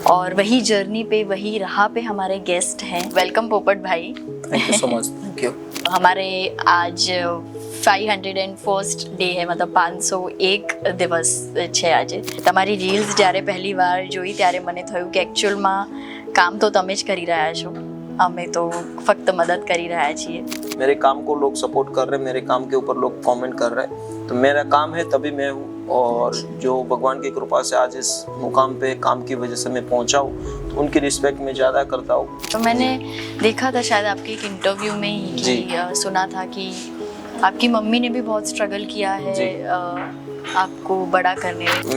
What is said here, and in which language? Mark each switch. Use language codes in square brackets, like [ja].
[hi] और वही जर्नी पे, वही राह पे हमारे गेस्ट हैं. वेलकम पोपट भाई. [en] Thank you so much. Thank you. [hi] हमारे आज 501st ડે है, मतलब [gu] 501 દિવસ છે આજે. તમારી રીલ્સ જ્યારે પહેલી વાર જોઈ ત્યારે મને થયું કે એકચ્યુઅલમાં કામ તો તમે જ કરી રહ્યા છો, અમે તો ફક્ત મદદ કરી રહ્યા છીએ. [hi] मेरे काम को लोग सपोर्ट कर रहे हैं, मेरे काम के ऊपर लोग कमेंट कर रहे हैं, तो मेरा काम है तभी मैं हूँ. और जो भगवान की कृपा से आज इस मुकाम पे काम की वजह से मैं पहुँचा हूँ, तो उनकी रिस्पेक्ट मैं ज़्यादा करता हूँ. तो मैंने देखा था शायद आपके एक इंटरव्यू में ही कि सुना था कि आपकी मम्मी ने भी बहुत स्ट्रगल किया है आपको बड़ा करने में.